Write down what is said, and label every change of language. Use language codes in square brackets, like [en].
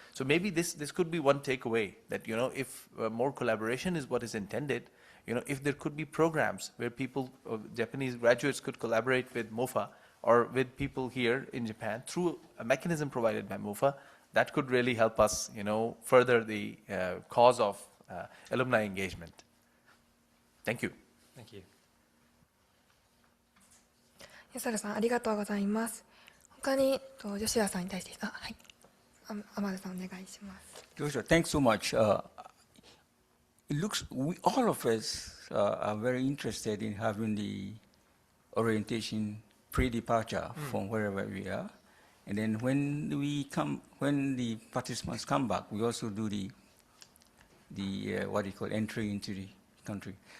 [en] So maybe this could be one takeaway, that if more collaboration is what is intended, if there could be programs where people, Japanese graduates, could collaborate with MOFA or with people here in Japan through a mechanism provided by MOFA, that could really help us, further the cause of alumni engagement. Thank you. Thank you. [ja] 安原さんありがとうございます。他に吉田さんに対して、はい、天田さんお願いします。 [en] Joshua, thanks so much. It looks, all of us are very interested in having the orientation pre-departure from wherever we are. And then when the participants come back, we also do the what you call entry into the country.